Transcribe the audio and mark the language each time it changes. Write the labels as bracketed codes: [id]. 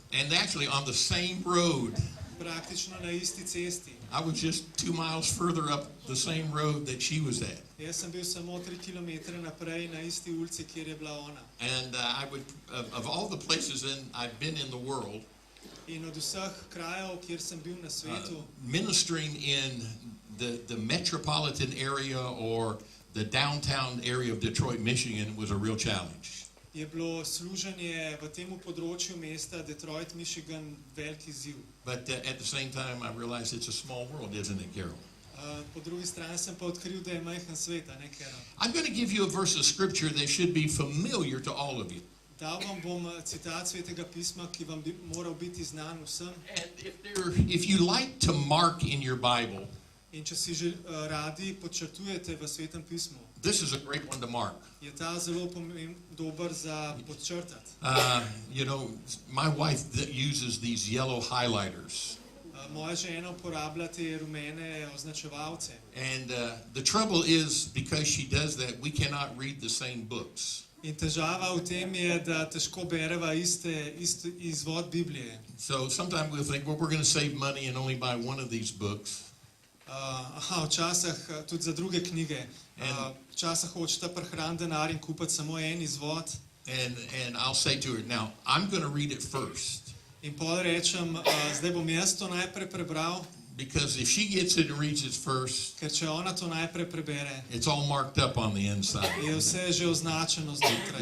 [en] And actually on the same road. [sl] Praktično na isti cesti. [en] I was just 2 miles further up the same road that she was at. [sl] Jaz sem bil samo 3 kilometre naprej na isti ulici, kjer je bila ona. [en] And I would, of all the places I've been in the world, [sl] In od vseh krajev, kjer sem bil na svetu, [en] ministering in the metropolitan area or the downtown area of Detroit, Michigan was a real challenge. [sl] Je bilo služenje v temu področju mesta Detroit, Michigan velik izziv. [en] But at the same time, I realized it's a small world, isn't it, Carol? [sl] Po drugi strani sem pa odkril, da je majhen svet, a ne, Carol? [en] I'm going to give you a verse of scripture that should be familiar to all of you. [sl] Dal vam bom citat Svetega pisma, ki vam bi moral biti znan vsem. [en] And if you like to mark in your Bible, [sl] In če si radi podčrtujete v Svetem pismu, [en] this is a great one to mark. [sl] je ta zelo dober za podčrtati. [en] You know, my wife uses these yellow highlighters. [sl] Moja žena uporablja te rumene označevalce. [en] And the trouble is, because she does that, we cannot read the same books. [sl] In težava v tem je, da težko bereva isti izvod Biblije. [en] So sometimes we'll think, well, we're going to save money and only buy one of these books. [sl] Včasih tudi za druge knjige. Včasih hočeta prihraniti denar in kupiti samo en izvod. [en] And I'll say to her, now, I'm going to read it first. [sl] In pol rečem, zdaj bom jaz to najprej prebral. [en] Because if she gets it and reads it first, [sl] Ker če ona to najprej prebere, [en] it's all marked up on the inside. [sl] je vse že označeno znotraj